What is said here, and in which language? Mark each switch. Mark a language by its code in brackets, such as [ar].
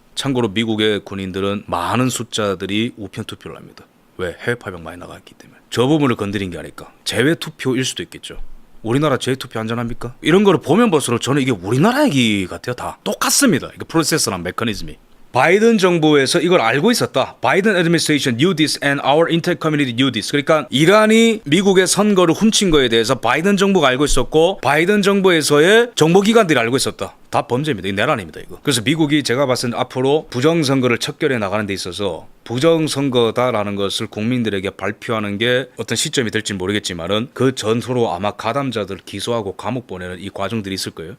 [ko] 참고로 미국의 군인들은 많은 숫자들이 우편 투표를 합니다. 왜? 해외 파병 많이 나갔기 때문에. 저 부분을 건드린 게 아닐까. 재외 투표일 수도 있겠죠. 우리나라 재투표 안전합니까? 이런 거를 보면 볼수록 저는 이게 우리나라 얘기 같아요. 다 똑같습니다. 이거 프로세스랑 메커니즘이. 바이든 정부에서 이걸 알고 있었다. [en] 바이든 administration knew this and our inter-community knew this. [ko] 그러니까 이란이 미국의 선거를 훔친 거에 대해서 바이든 정부가 알고 있었고 바이든 정부에서의 정보기관들이 알고 있었다. 다 범죄입니다. 이 내란입니다. 이거. 그래서 미국이 제가 봤을 때 앞으로 부정선거를 척결해 나가는 데 있어서 부정선거다라는 것을 국민들에게 발표하는 게 어떤 시점이 될지는 모르겠지만은 그 전후로 아마 가담자들을 기소하고 감옥 보내는 이 과정들이 있을 거예요.